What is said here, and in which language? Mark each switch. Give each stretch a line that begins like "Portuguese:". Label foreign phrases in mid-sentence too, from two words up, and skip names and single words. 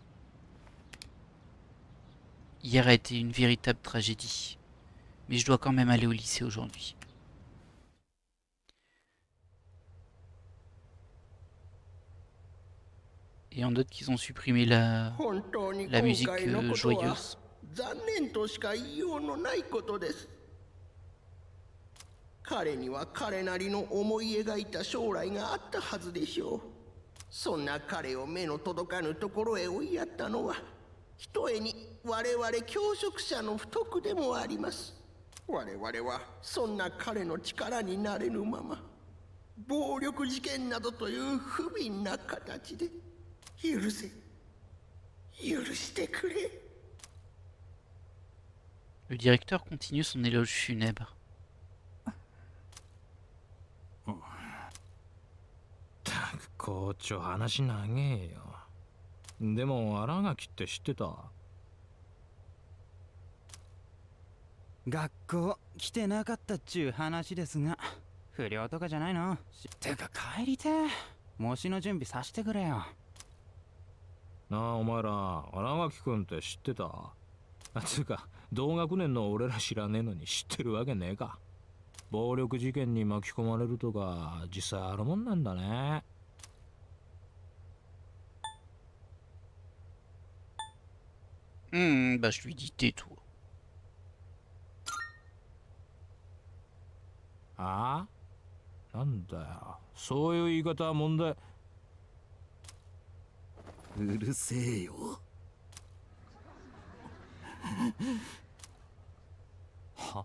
French: Hier a été une véritable tragédie. Mais je dois quand même aller au lycée aujourd'hui. Et on note qu'ils ont supprimé la musique joyeuse.
Japanese: 残念としか言いようのないことです。彼には彼なりの思い描いた将来があったはずでしょう。そんな彼を目の届かぬところへ追いやったのは、ひとえに我々教職者の不徳でもあります。我々はそんな彼の力になれぬまま、暴力事件などという不憫な形で許してくれ。
French: Le directeur continue son éloge funèbre.
Japanese: 校長話長えよ。でも新垣って知ってた？学校来てなかったっちゅう話ですが、不良とかじゃないの？てか帰りてえ。模試の準備させてくれよ。なあお前ら、新垣君って知ってた？つうか同学年の俺ら知らねえのに知ってるわけねえか。暴力事件に巻き込まれるとか実際あるもんなんだね。
French: Bah je lui dis tais-toi.
Japanese: ああ？なんだよ、そういう言い方は問題。うるせえよ。は？